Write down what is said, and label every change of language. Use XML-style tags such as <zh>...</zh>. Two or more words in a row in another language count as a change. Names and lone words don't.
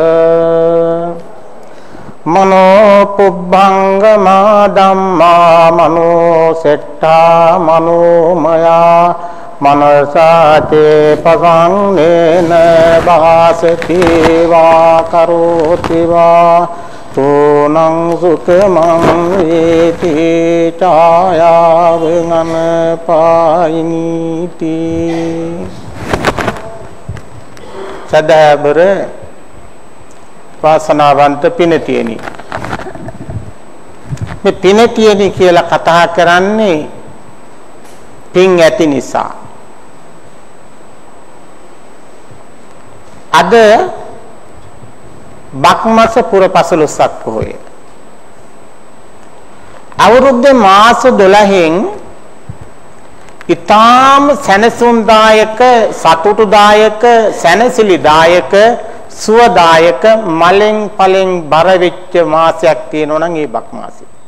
<pi>මනෝ පුබ්බංගමා ධම්මා මනෝ සෙට්ඨා මනෝමයා මනසාතේ පසංනේන භාසති වා කරෝති වා තෝනං සුඛමං වේති ඡායාවං පායිනීති</pi> <si>සදාබර වාසනාවන්ත පිනතියනි මේ පිනතියනි කියලා කතා කරන්නේ පින් ඇති නිසා අද බක්මස පුර 15ක් පොහොය අවුරුද්දේ මාස 12න් ඊටාම සැනසුම්දායක සතුටුදායක සැනසිලිදායක සුවදායක මලෙන් පලෙන් බර වෙච්ච මාසයක් තියෙනවා නම් ඒ බක් මාසය.</si>